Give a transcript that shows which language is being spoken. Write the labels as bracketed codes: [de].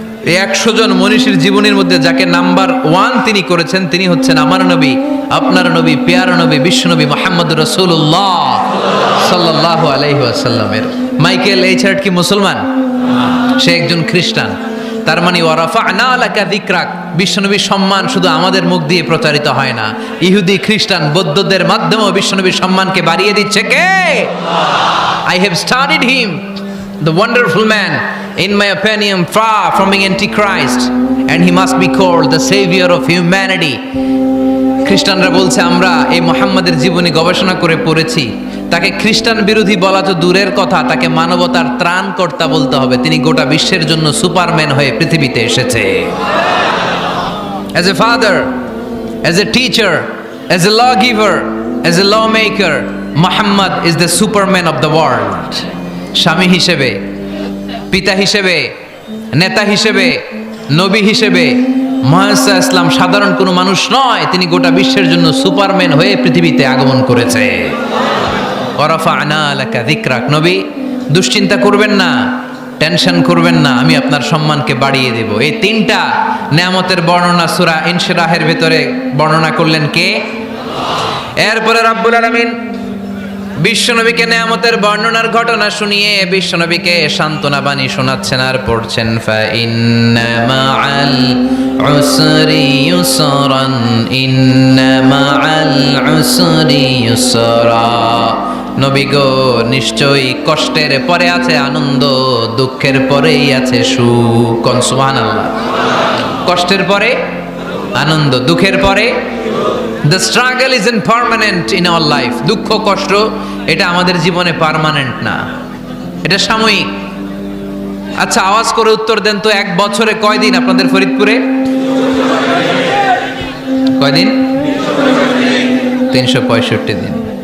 [bn] এই 100 জন মনীষীর জীবনীর মধ্যে যাকে নাম্বার 1 তিনি করেছেন, তিনি হচ্ছেন আমার নবী, আপনার নবী, পেয়ারা নবী, বিশ্বনবী মুহাম্মদুর রাসূলুল্লাহ সাল্লাল্লাহু আলাইহি ওয়াসাল্লামের। মাইকেল এইচ হার্ট কি মুসলমান? সে একজন খ্রিস্টান। তার মানে [ar] ওয়া রাফা'না লাকা যিকরাক, [bn] বিশ্বনবীর সম্মান শুধু আমাদের মুখ দিয়ে প্রচারিত হয় না, ইহুদি, খ্রিস্টান, বৌদ্ধদের মাধ্যমেও বিশ্বনবীর সম্মানকে বাড়িয়ে দিচ্ছে কে? [en] I have studied him, the wonderful man, in my opinion far from being antichrist, and he must be called the savior of humanity. [bn] খ্রিস্টানরা বলছে আমরা এই মুহাম্মাদের জীবনী গবেষণা করে পড়েছি, তাকে খ্রিস্টান বিরোধী বলা তো দূরের কথা, তাকে মানবতার ত্রাণকর্তা বলতে হবে। তিনি গোটা বিশ্বের জন্য সুপারম্যান হয়ে পৃথিবীতে এসেছে। [en] As a father, as a teacher, as a lawgiver, as a lawmaker, Muhammad is the superman of the world. [bn] স্বামী হিসেবে, পিতা হিসেবে, নেতা হিসেবে, নবী হিসেবে মুহাম্মদ ইসলাম সাধারণ কোনো মানুষ নয়, তিনি গোটা বিশ্বের জন্য সুপারম্যান হয়ে পৃথিবীতে আগমন করেছে। [ar] ওয়া রাফা'না লাকা যিকরাক, [bn] নবী দুশ্চিন্তা করবেন না, টেনশন করবেন না, আমি আপনার সম্মানকে বাড়িয়ে দেব। এই তিনটা নিয়ামতের বর্ণনা সূরা ইনশিরাহের ভিতরে বর্ণনা করলেন কে? এরপরে রাব্বুল আলামিন বিশ্বনবীকে নিয়ামতের বর্ণনার ঘটনা শুনিয়ে বিশ্বনবীকে সান্ত্বনা বাণী শোনাচ্ছেন আর পড়ছেন, [ar] ফা ইন্না মাআল উসরি ইউসরান, ইন্না মাআল উসরি ইউসরা। [bn] নবী গো, নিশ্চয়ই কষ্টের পরে আছে আনন্দ, দুঃখের পরেই আছে সুখ। সুবহানাল্লাহ। কষ্টের পরে আনন্দ, দুঃখের পরে। [en] The struggle isn't permanent in our life. [bn] দুঃখ কষ্ট এটা আমাদের জীবনে পার্মানেন্ট না, এটা সাময়িক। আচ্ছা, আওয়াজ করে উত্তর দেন তো, এক বছরে কয়দিন আপনাদের ফরিদপুরে? কয়দিন? 365 দিন।